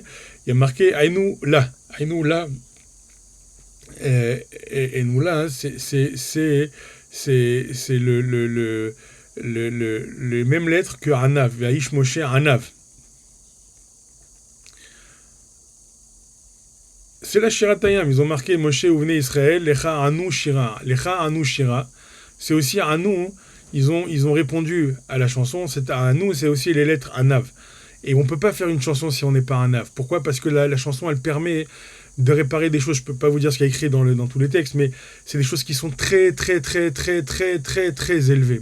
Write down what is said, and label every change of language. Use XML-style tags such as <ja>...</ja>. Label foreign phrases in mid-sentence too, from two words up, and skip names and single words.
<fr>Il y a marqué Aïnou là. Et nous là, c'est le même lettre que Anav,</fr> <he>והאיש משה ענו.</he> <fr>C'est la Shira Tayam, ils ont marqué</fr> <he>משה ובני ישראל, לך ענו שירה. לך ענו שירה.</he> <fr>C'est aussi Anu, ils ont répondu à la chanson, c'est Anu, c'est aussi les lettres Anav. Et on ne peut pas faire une chanson si on n'est pas Anav. Pourquoi? Parce que la chanson, elle permet de réparer des choses. Je ne peux pas vous dire ce qu'il y a écrit dans tous les textes, mais c'est des choses qui sont très, très, très, très, très, très, très élevées.</fr>